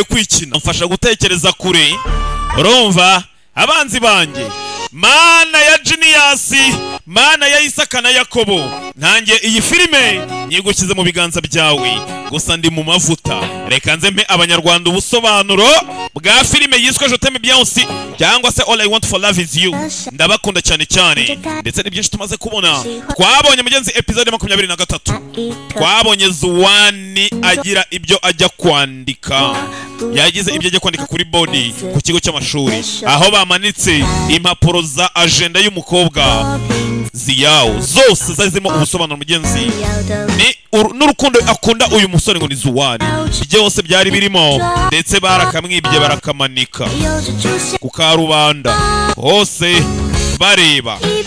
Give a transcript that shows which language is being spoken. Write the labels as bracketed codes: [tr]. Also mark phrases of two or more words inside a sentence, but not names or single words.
[rw] kwikina mfasha gutekereza kure urumva abanzi banjye Mana ya Genius Mana ya Isaka na Yakobo nanjye iyi filime nyigukize mu biganza byawe gusa ndi mu mavuta reka nze mpe abanyarwanda ubusobanuro bwa filime yiswe Je t'aime bien aussi cyangwa se All I want for love is you ndabakunda cyane cyane ndetse ni byinshi tumaze kubona twabonye mugenzi episode 23 twabonye Zuwani agira ibyo ajya kwandika yagize ibyo ajya kwandika kuri body ku kigo cy'amashuri aho bamanitse impapuro za agenda y'umukobwa Ziyao zose zazimo ubusobanuro mugenzi ni n'urukundo akunda uyu musore ngo ni Zuwani byose byari birimo ndetse barakamwibye barakamanika ku karubanda hose bareba